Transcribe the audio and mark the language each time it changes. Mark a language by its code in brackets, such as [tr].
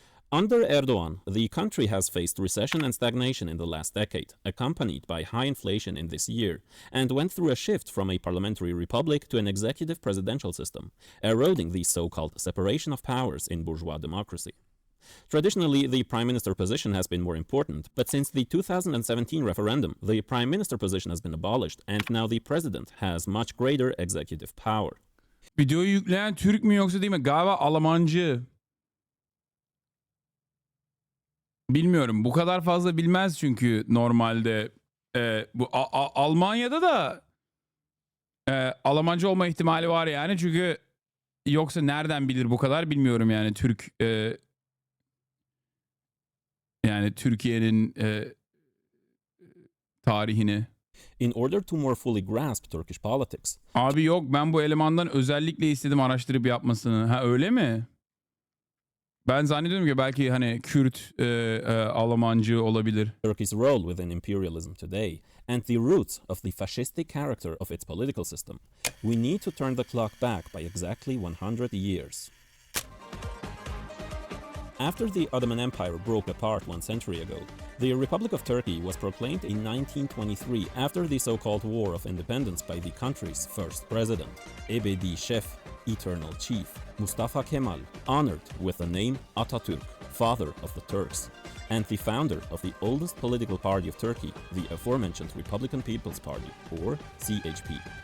[en] Under Erdoğan, the country has faced recession and stagnation in the last decade, accompanied by high inflation in this year, and went through a shift from a parliamentary republic to an executive presidential system, eroding the so-called separation of powers in bourgeois democracy. Traditionally, the prime minister position has been more important, but since the 2017 referendum, the prime minister position has been abolished, and now the president has much greater executive power. [tr] Videoyu yükleyen Türk mü yoksa değil mi? Galiba Almancı. Bilmiyorum. Bu kadar fazla bilmez çünkü normalde. Bu Almanya'da da Almancı olma ihtimali var yani. Çünkü yoksa nereden bilir bu kadar bilmiyorum yani Türk yani Türkiye'nin tarihini. [en] In order to more fully grasp Turkish politics. [tr] Abi yok, ben bu elemandan özellikle istedim araştırıp yapmasını. Ha öyle mi? Ben zannediyorum ki belki hani Kürt Almancı olabilir. [en] Turkey's role within imperialism today and the roots of the fascistic character of its political system. We need to turn the clock back by exactly 100 years. After the Ottoman Empire broke apart 1 century ago, the Republic of Turkey was proclaimed in 1923 after the so-called War of Independence by the country's first president, Ebedi Şef, Eternal Chief, Mustafa Kemal, honored with the name Atatürk, Father of the Turks, and the founder of the oldest political party of Turkey, the aforementioned Republican People's Party, or CHP.